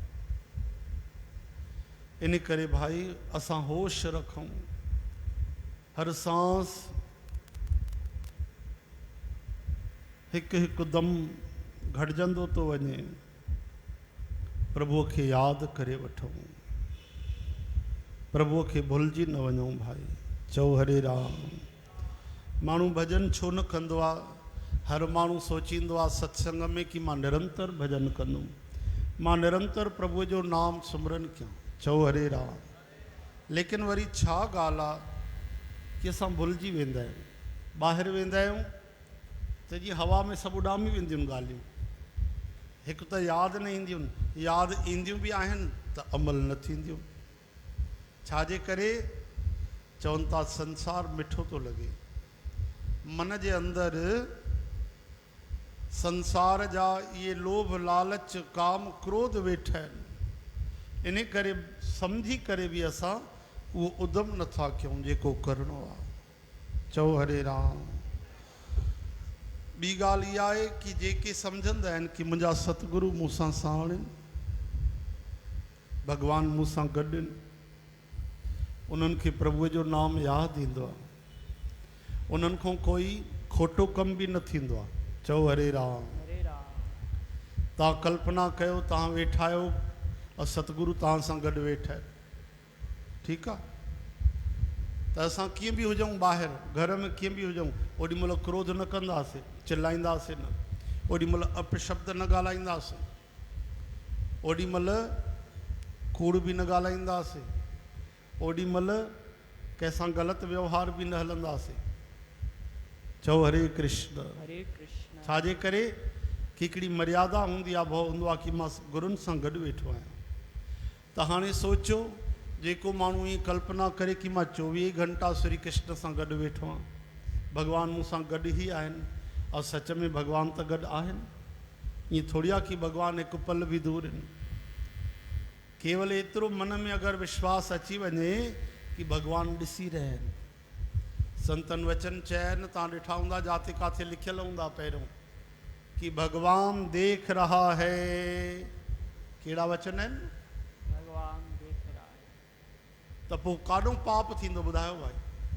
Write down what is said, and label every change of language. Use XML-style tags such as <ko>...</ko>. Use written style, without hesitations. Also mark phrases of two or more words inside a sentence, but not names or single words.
<sd>इन करे भाई असां होश रखूं हर सांस हिकु हिकु दम घटिजंदो तो वञे प्रभुअ खे यादि करे वठूं प्रभुअ खे भुलिजी न वञूं भाई। चओ हरे राम। माण्हू भॼन छो न कंदो आहे। हर माण्हू सोचींदो आहे सत्संग में कि मां निरंतर भॼन कंदुमि मां निरंतर प्रभुअ जो नाम सिमरन कयां। चओ हरे राम। लेकिन वरी छा ॻाल्हि आहे कि असां भुलिजी वेंदा आहियूं। ॿाहिरि वेंदा आहियूं त जीअं हवा में सभु उॾामी वेंदियूं आहिनि ॻाल्हियूं। हिकु त यादि न ईंदियूं आहिनि यादि ईंदियूं बि आहिनि त अमल न थींदियूं। छाजे करे चवनि था संसार मिठो थो लॻे। मन जे अंदरि संसार जा इहे लोभ लालच काम क्रोध वेठा आहिनि। इन करे सम्झी करे बि असां उहो उधम नथा कयूं जेको करिणो आहे। चओ हरे राम। ॿी ॻाल्हि इहा आहे कि जेके सम्झंदा आहिनि कि मुंहिंजा सतगुरु मूंसां साण आहिनि भॻवानु मूंसां गॾु आहिनि उन्हनि खे प्रभुअ जो नाम यादि ईंदो आहे। उन्हनि खां कोई खोटो कम बि न थींदो आहे। चओ हरे राम। हरे राम तव्हां कल्पना कयो तव्हां वेठा आहियो और सतगुरु तव्हां सां गॾु वेठा आहिनि ठीकु आहे त असां कीअं बि हुजूं ॿाहिरि घर में कीअं बि हुजूं ओॾी महिल क्रोध न कंदासीं चिल्लाईंदासीं न ओॾी महिल अपशब्द न ॻाल्हाईंदासीं ओॾी महिल कूड़ बि न ॻाल्हाईंदासीं ओॾी महिल कंहिंसां ग़लति व्यवहार बि न हलंदासीं। चओ हरे कृष्ण। हरे कृष्ण। छाजे करे कि हिकिड़ी मर्यादा हूंदी आहे भउ हूंदो आहे कि मां गुरुनि सां गॾु वेठो आहियां। त हाणे सोचो जेको माण्हू ईअं कल्पना करे कि मां 24 घंटा श्री कृष्ण सां गॾु वेठो आहियां भॻवानु मूंसां गॾु ई आहिनि और सच में भॻवानु त गॾु आहिनि। ईअं थोरी आहे कि भॻवानु हिकु पल बि दूर आहिनि। केवल एतिरो मन में अगरि विश्वास अची वञे कि भॻवानु ॾिसी रहिया आहिनि। संतन वचन चया आहिनि तव्हां ॾिठा हूंदा जाते काथे लिखियल हूंदा पहिरियों कि</sd> <hi>भगवान देख रहा है।</hi> <sd>कहिड़ा वचन आहिनि?</sd> <hi>भगवान देख रहा है।</hi> <sd>त पोइ काॾों पाप थींदो ॿुधायो भाई।</sd>